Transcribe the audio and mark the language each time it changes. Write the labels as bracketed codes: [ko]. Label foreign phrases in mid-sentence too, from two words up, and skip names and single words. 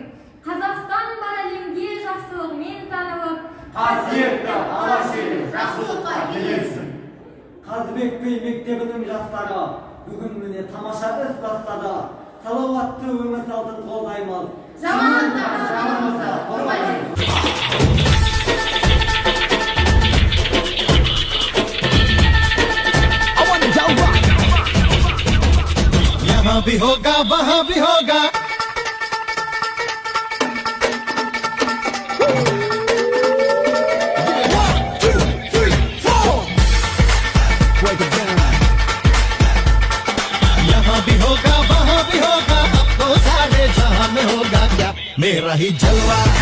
[kk] Қазақстан бар әлемге жақсылығымен танылып, қасиетті алаш елі жақсылыққа келсін. Қазыбек мектебінің жастары бүгін міне тамаша іс бастады. Салауатты өмір салтын қолдаймыз. Жамандыққа қорғаймыз. [hi] यहाँ भी होगा वहाँ भी होगा यहाँ भी होगा वहाँ भी होगा अब तो सारे जहाँ में होगा क्या मेरा ही जलवा